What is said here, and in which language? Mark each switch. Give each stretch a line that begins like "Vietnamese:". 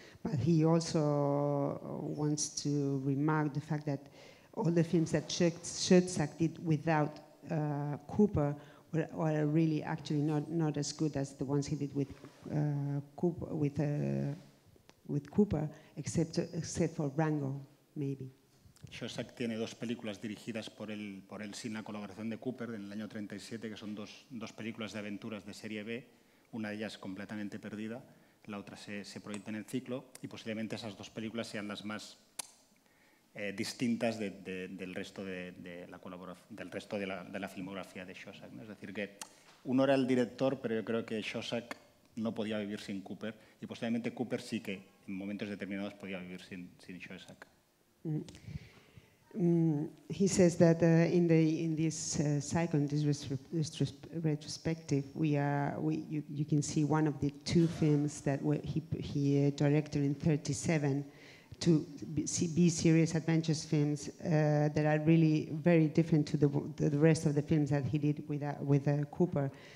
English: But he also wants to remark the fact that all the films that Schoedsack did without Cooper were really actually not as good as the ones he did with Cooper, except for Rango, maybe.
Spanish: Schoedsack tiene dos películas dirigidas por él sin la colaboración de Cooper en el año 37, que son dos películas de aventuras de serie B, una de ellas completamente perdida, la otra se proyecta en el ciclo, y posiblemente esas dos películas sean las más distintas del resto de la colaboración, del resto de la filmografía de Schoedsack, ¿no? Es decir, que uno era el director, pero yo creo que Schoedsack no podía vivir sin Cooper, y posiblemente Cooper sí que en momentos determinados podía vivir sin Schoedsack.
English: He says that in this cycle, in this retrospective, you can see one of the two films that he directed in 37, to be serious adventures films that are really very different to the rest of the films that he did with Cooper.